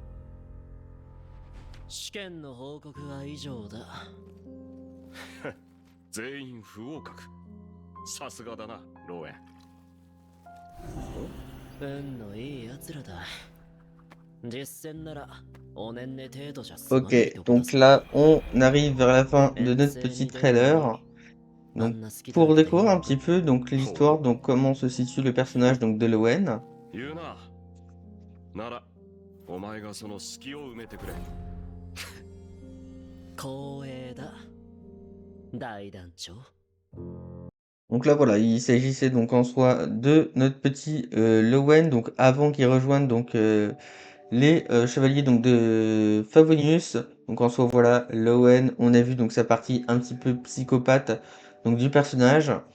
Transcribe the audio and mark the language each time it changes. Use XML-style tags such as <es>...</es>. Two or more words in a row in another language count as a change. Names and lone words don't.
<ja>試験の報告は以上だ。全員不合格。さすがだな、ローエン。運のいい奴らだ。実戦ならおねんね程度じゃ済まない</ja> <fr>Ok,</fr> <ja>とこだ</ja> <fr>donc</fr> <ja>ぞ。</ja> <fr>là, on arrive vers la fin de notre</fr> <ja>遠征</ja> <fr>petit</fr> <ja>に出る前に</ja> <fr>trailer.</fr> <ja>あ</ja> <fr>Donc,</fr> <ja>んな好きだ</ja> <fr>pour</fr> <ja>らけでいい</ja> <fr>découvrir un</fr> <ja>のか</ja> <fr>petit peu donc l'histoire, donc comment se situe le personnage donc de Lowen.</fr> <ja>言うな。なら、お前がその隙を埋めてくれ。光栄だ。大団長。</ja> <fr>Donc là, voilà, il s'agissait donc en soi de notre petit Lowen, donc avant qu'il rejoigne donc les chevaliers donc de Favonius. Donc en soi, voilà, Lowen, on a vu donc sa partie un petit peu psychopathe donc du personnage.</fr>